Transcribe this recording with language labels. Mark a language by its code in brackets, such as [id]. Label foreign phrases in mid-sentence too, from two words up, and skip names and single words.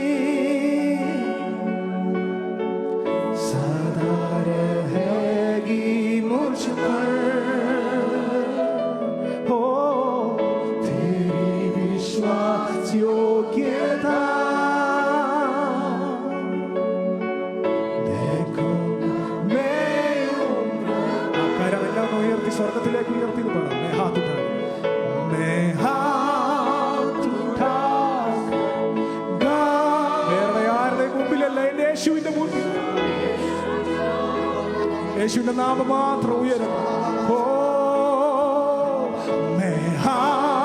[hi] सदा रहेगी मुझ पर हो तेरी विश्वास योग्यता देखूंगा मैं उम्र [ml] കരമെല്ലാം ഉയർത്തി സ്വർഗത്തിലേക്ക് ഉയർത്തി പാടാം [hi] मैं हाथ उठा [ml] വേറെ ആരുടെ മുമ്പിലല്ല എന്റെ യേശുവിന്റെ മുമ്പിൽ യേശുവിന്റെ നാമം മാത്രം ഉയരണം ഓ [hi] मैं हाथ